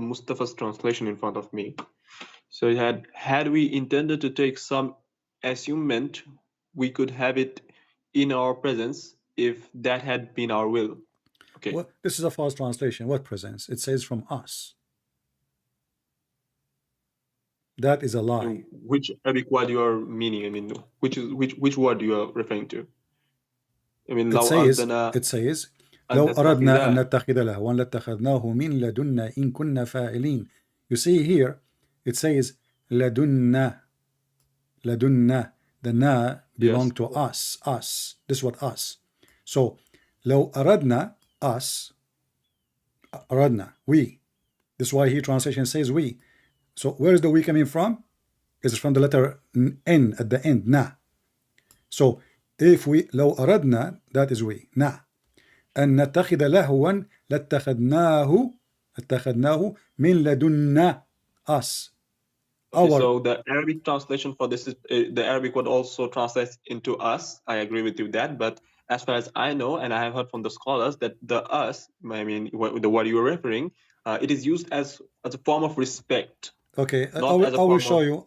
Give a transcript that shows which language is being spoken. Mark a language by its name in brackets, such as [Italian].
[English] Mustafa's translation in front of me. So it had we intended to take some assument, we could have it in our presence if that had been our will. Okay. Well, this is a false translation. What presence? It says from us. That is a lie. Which Arabic word you are meaning? I mean, which word you are referring to? I mean, It says [Arabic] لو أردنا أن نتخذ لهوا لاتخذناه من لدنا إن كنا فاعلين. [English] You see here, it says لدنا. لدنا. The na belong to us. Us. This is what us. So [Arabic] لو أردنا, [English] us. أردنا, we. This is why here translation says we. So where is the we coming from? It's from the letter N at the end, na. So if we [Arabic] لو أردنا, [English] that is we, na. [Arabic] أن نتخذ لهوا لاتخذناه من لدنا, us. [English] Okay, so the Arabic translation for this is the Arabic word also translates into us. I agree with you with that, but as far as I know, and I have heard from the scholars that the us, I mean, the word you were referring, it is used as a form of respect. Okay, I will show you.